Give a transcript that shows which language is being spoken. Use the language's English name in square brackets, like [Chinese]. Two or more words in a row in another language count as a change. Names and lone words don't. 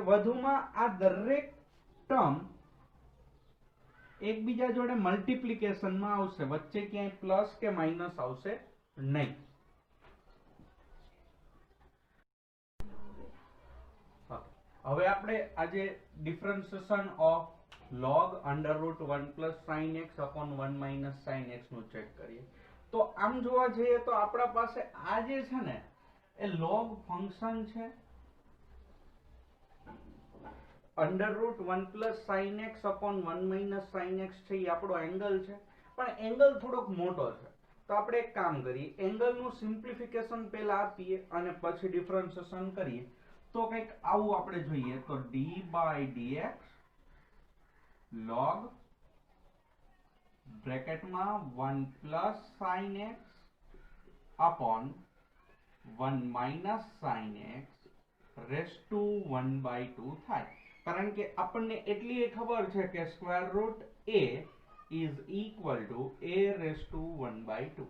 [Gujarati] વધુમાં આ દરેક ટર્મ એકબીજા જોડે મલ્ટીપ્લિકેશનમાં આવશે, વચ્ચે ક્યાંય પ્લસ કે માઇનસ આવશે નહીં. હવે આપણે આજે [English] differentiation of log under root 1 plus sin x upon 1 minus sin x [Gujarati] નું ચેક કરીએ. તો આમ જોવા જઈએ તો આપણા પાસે આ જે છે ને એ [English] log function [Gujarati] છે, [English] under root 1 plus sin x upon 1 minus sin x [Gujarati] છે, એ આપણો એંગલ છે, પણ એંગલ થોડોક મોટો છે. તો આપણે એક કામ કરીએ, એંગલનું સિમ્પ્લિફિકેશન પહેલા આપીએ અને પછી ડિફરન્શિએશન કરીએ. તો કંઈક આવું આપણે જોઈએ તો [English] d by dx log bracket 1 plus sin x upon 1 minus sin x raise to 1/2 [Gujarati] થાય, કારણ કે આપણને એટલી ખબર છે કે [English] square root a is equal to a raise to 1/2.